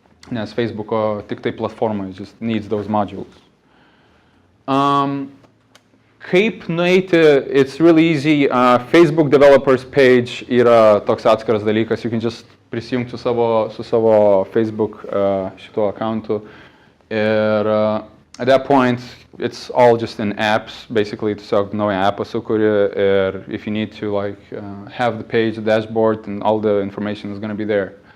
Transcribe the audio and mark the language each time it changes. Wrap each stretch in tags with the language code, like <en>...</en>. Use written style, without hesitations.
<lt>Nes Facebook'o tik tai platforma,</lt> <en>it just needs those modules.</en> <lt>Kaip nueiti,</lt> <en>it's really easy.</en> <lt>Facebook developers page yra toks atskiras dalykas.</lt> <en>You can just</en> <lt>prisijungti su savo Facebook šito accountu.</lt> <en>Ir at that point, it's all just in apps.</en> <lt>Basically, tiesiog naują appą sukuri.</lt> <en>Ir if you need to have the page, the dashboard, and all the information is going to be there.</en>